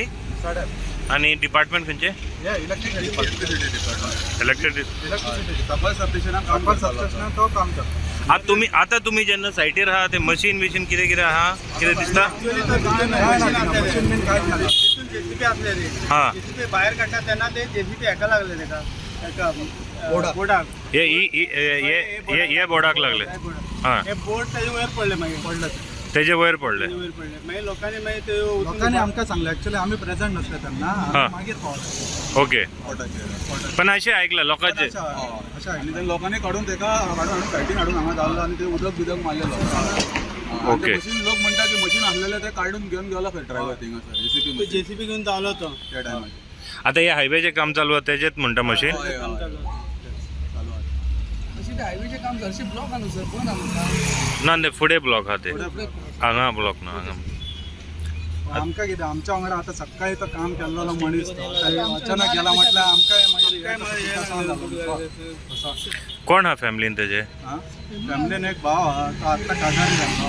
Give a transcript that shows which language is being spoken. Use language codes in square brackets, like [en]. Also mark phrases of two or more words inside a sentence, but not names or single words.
[kok] साड्यार. आनी डिपार्टमेंट खंयचे? हे [en] electricity department. [kok] इलेक्ट्रिसिटी. सपल सबस्टेशनान तो काम करता. आतां तुमी जेन्ना सायटीर आहा ते मशीन बिशीन कितें आहा कितें दिसता? मशीन बीन कांयच ना. जेसीबी असलेले हां. जेसीबी बाहेर काढतात त्यांना ते जेसीबी हेका लागले तेका बोर्डाक. हे बोर्डाक लागले. हां. हे बोर्ड त्याच्या वयर पडले मागीर पडलं तेजे वयर पडले. वयर पडले मागीर लोकांनी मागीर ते लोकांनी आमकां सांगलें. एक्चुअली आमी प्रेझेंट नासले तेन्ना. हां. आमी मागीर पावले ओके. पण अशें आयकलां लोकांचे अशें आणि ते लोकांनी काढून तेका हाडून सायटीन हाडून हांगा घाललो आणि ते उदक बिदक मारलेलो. ओके. [mr] मशीन लोक म्हणतात की मशीन आणलेले ते काढून घेऊन गेला खंय ड्रायव्हर थिंगा जेसीबी जेसीबी घेऊन चाललो होतो [kok] त्या टायमार. [mr] आता हे हायवेचे काम चालू आहे तेजेत म्हणटा मशीन. हायवेचे काम घरचे ब्लॉक आणू सर कोण आणू [kok] ना ते फुडें ब्लॉक आहा ते हांगा ब्लॉक ना हांगा. आमकां कितें आमच्या वांगडा आतां सकाळी तो काम केल्लो मनीस तो अचानक गेला म्हटल्यार आमकांय कोण हा फॅमिलीन तेजे? फॅमिलीन एक भाव आहा तो आत्तां काजारी जालो.